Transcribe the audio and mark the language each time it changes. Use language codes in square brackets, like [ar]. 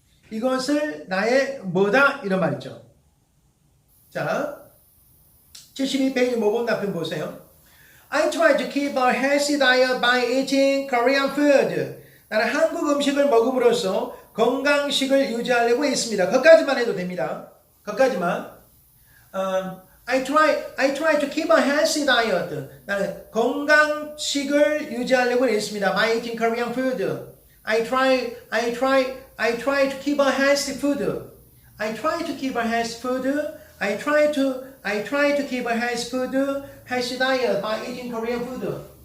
[ko] 이것을 나의 뭐다 이런 말이죠. 자, 72페이지 모범 답변 보세요. [en] I try to keep a healthy diet by eating Korean food. [ko] 나는 한국 음식을 먹음으로써 건강식을 유지하려고 했습니다. 거기까지만 해도 됩니다. 거기까지만. [en] I try to keep a healthy diet. [ko] 나는 건강식을 유지하려고 했습니다. [en] By eating Korean food. I try to keep a healthy food. I try to keep a healthy food. I try to keep a healthy diet by eating Korean food.